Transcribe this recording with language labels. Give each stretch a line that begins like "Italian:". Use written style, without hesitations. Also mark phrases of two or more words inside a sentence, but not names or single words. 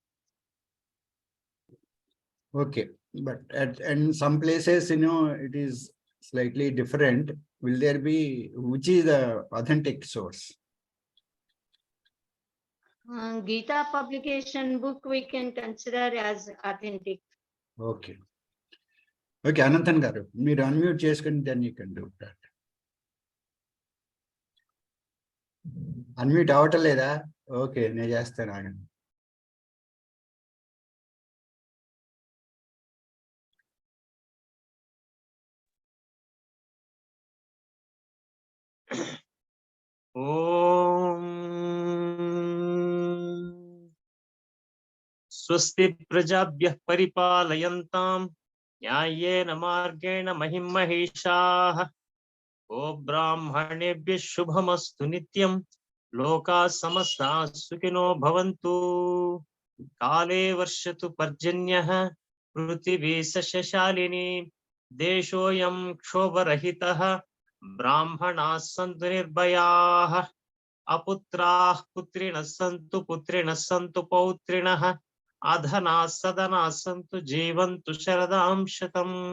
English: Okay, but in some places, it is slightly different. Will there be, which is the authentic source? Gita publication book we can consider as authentic. Okay. Okay, Ananthan Garu,
Telugu: మీరు unmute చేసుకుని
English: then you can do that.
Telugu: Unmute అవటం లేదా? ఓకే, నేను చేస్తాను ఆగండి.
Sanskrit: ఓం స్వస్తి ప్రజాభ్యః పరిపాలయంతాం న్యాయేన మార్గేణ మహిం మహేషాః ఓ బ్రాహ్మణేభ్యః శుభమస్తు నిత్యం లోకాః సమస్తాః సుఖినో భవంతు కాలే వర్షతు పర్జన్యః పృథివీ సస్యశాలినీ దేశోऽयं క్షోభరహితः బ్రాహ్మణాः సంతు నిర్భయాः అపుత్రాः పుత్రిణः సంతు పౌత్రిణः అధనాः సదనాः సంతు జీవంతు శరదాం శతం